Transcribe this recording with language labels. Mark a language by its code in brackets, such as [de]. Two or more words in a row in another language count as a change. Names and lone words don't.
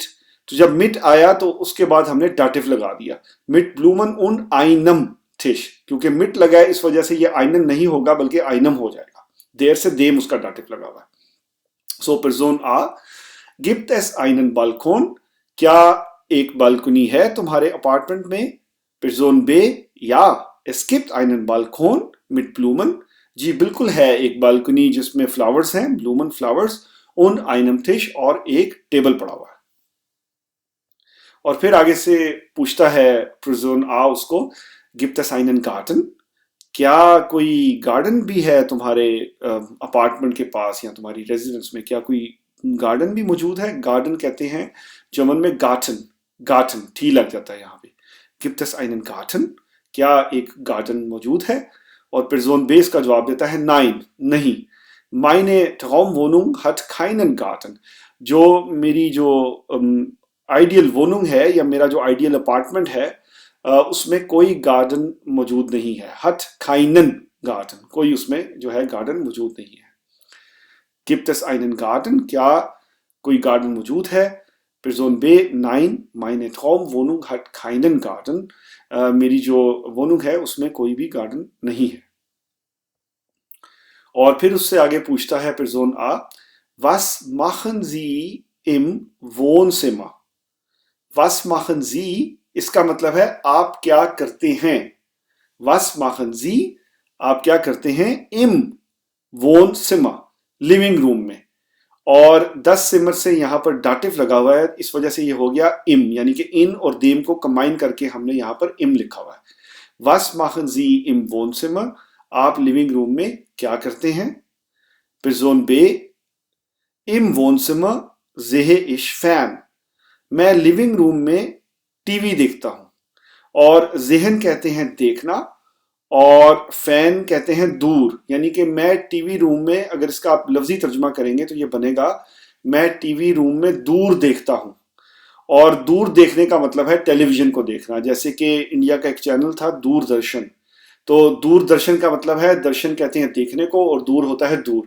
[hi] तो जब मिट आया तो उसके बाद हमने डाटिव लगा दिया, [de] mit Blumen und einem Tisch, [hi] क्योंकि मिट लगा है इस वजह से ये आइनन नहीं होगा बल्कि आइनम हो जाएगा, देर से देम उसका डाटिव लगा हुआ है। सो पर्सन आ [de] gibt es einen Balkon, [hi] क्या एक बालकनी है तुम्हारे अपार्टमेंट में? [de] पर्सन बे, या es gibt einen Balkon mit Blumen, [hi] जी बिल्कुल है एक बालकनी जिसमें फ्लावर्स हैं, ब्लूमन फ्लावर्स, [de] und einem Tisch [hi] और एक टेबल पड़ा हुआ है। और फिर आगे से पूछता है पर्सन आ उसको, [de] gibt es einen Garden, [hi] क्या कोई गार्डन भी है तुम्हारे अपार्टमेंट के पास या तुम्हारी रेजिडेंस में, क्या कोई गार्डन भी मौजूद है? गार्डन कहते हैं जर्मन में गार्टन, गार्टन टी लग जाता है यहाँ पे। [de] gibt es einen Garten, [hi] क्या एक गार्डन मौजूद है? और पर्सन बे का जवाब देता है, नाइन, नहीं, [de] meine Traumwohnung hat keinen Garten, [hi] जो मेरी जो आइडियल वोनुंग है या मेरा जो आइडियल अपार्टमेंट है उसमें कोई गार्डन मौजूद नहीं है, [de] hat keinen Garden, [hi] कोई उसमें जो है गार्डन मौजूद नहीं है। [de] gibt es einen Garden, [hi] क्या कोई गार्डन मौजूद है? पर्सन बे, नाइन, [de] meine Traumwohnung hat keinen Garten, [hi] मेरी जो वोनुंग है उसमें कोई भी गार्डन नहीं है। और फिर उससे आगे पूछता है पर्सन आ, [de] was machen Sie im Wohnzimmer? Was machen Sie, [hi] इसका मतलब है आप क्या करते हैं। [de] Was machen Sie, [hi] आप क्या करते हैं, [de] im Wohnzimmer, [hi] लिविंग रूम में। और 10 सिमर से यहां पर डाटिव लगा हुआ है, इस वजह से ये हो गया इम, यानी कि इन और देम को कंबाइन करके हमने यहां पर इम लिखा हुआ है। [de] Was machen Sie im Wohnzimmer, [hi] आप लिविंग रूम में क्या करते हैं? पर्सन बे, [de] im Wohnzimmer sehe ich Fern, [hi] मैं लिविंग रूम में टीवी देखता हूं। और ज़हन कहते हैं देखना, और फैन कहते हैं दूर, यानी कि मैं टीवी रूम में, अगर इसका आप लफ्जी तर्जुमा करेंगे तो ये बनेगा मैं टीवी रूम में दूर देखता हूं। और दूर देखने का मतलब है टेलीविजन को देखना, जैसे कि इंडिया का एक चैनल था दूरदर्शन, तो दूरदर्शन का मतलब है, दर्शन कहते हैं देखने को और दूर होता है दूर।